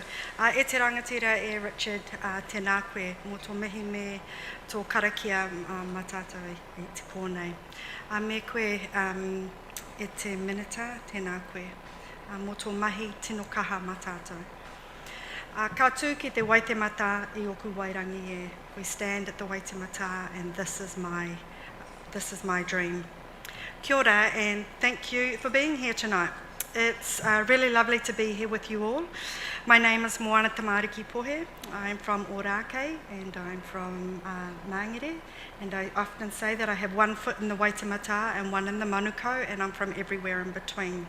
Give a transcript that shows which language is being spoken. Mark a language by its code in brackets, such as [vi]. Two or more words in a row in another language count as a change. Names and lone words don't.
[mi] E te rangatira e Richard tēnā koe, mō tō mihi me tō karakia mā tātou i te pōnei. Me koe e te minita tēnā koe, mō tō mahi tino kaha mā tātou. Ka tū ki te waitemata I oku wairangi e. [en] We stand at the waitemata and this is my dream. [mi] Kia ora [en] and thank you for being here tonight. It's really lovely to be here with you all. My name is Moana Tamaariki Pohe. I'm from Ōrākei and I'm from Māngere, and I often say that I have one foot in the waitemata and one in the Manukau, and I'm from everywhere in between.